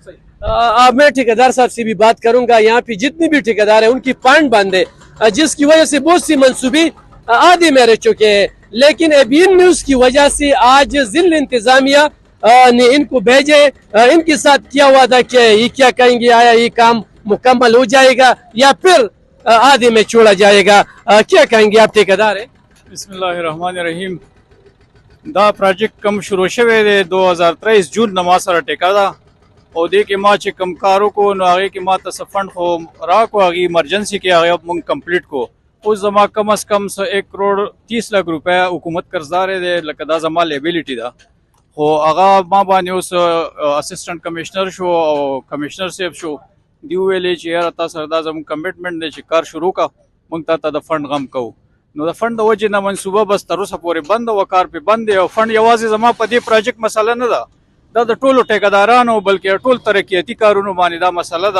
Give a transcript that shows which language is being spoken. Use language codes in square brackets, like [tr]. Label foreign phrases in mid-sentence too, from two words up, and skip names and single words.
[ur] میں ٹھیکیدار صاحب سے بھی بات کروں گا۔ یہاں پہ جتنی بھی ٹھیکیدار ہیں ان کی پانڈ بند ہے، جس کی وجہ سے بہت سی منصوبے آدھے میں رہ چکے ہیں، لیکن ABN نیوز کی وجہ سے آج ضلع انتظامیہ نے ان کو بھیجے، ان کے ساتھ کیا وعدہ کیا ہے، یہ کیا کہیں گے؟ آیا یہ کام مکمل ہو جائے گا یا پھر آدھے میں چھوڑا جائے گا؟ کیا کہیں گے آپ ٹھیکیدار ہیں؟ [ar] بسم اللہ الرحمن الرحیم۔ [ps] دا پروجیکٹ کم شروع شوه دی 2023 جون نما سره ټیکا ده، او دې کې ما چې کم کارو کو نو هغه کې ما ته فند خو راکو، هغه ایمرجنسی کې هغه مونږ کمپلیټ کو۔ اوس زما کم از کم 1 کروڑ 30 لاکھ روپے حکومت قرضدار دی، لکه دا زما لیبیلیټی ده، خو هغه ما باندې اوس [en] assistant commissioner [ps] شو او کمشنر صاحب شو، دی ویلې چې یاره تاسو دا زموږ کمټمنټ دی چې کار شروع کا، مونږ ته د فند غم کوو۔ نو د فند د وجې نه منصوبه بس تر اوسه پورې بند او کار پې بند دی، او فند یوازې زما په دې پروجیکټ مسله نه ده، دا د ټولو ټیکدارانو بلکې ټول ترقیاتي کارونو باندې دا مسله ده۔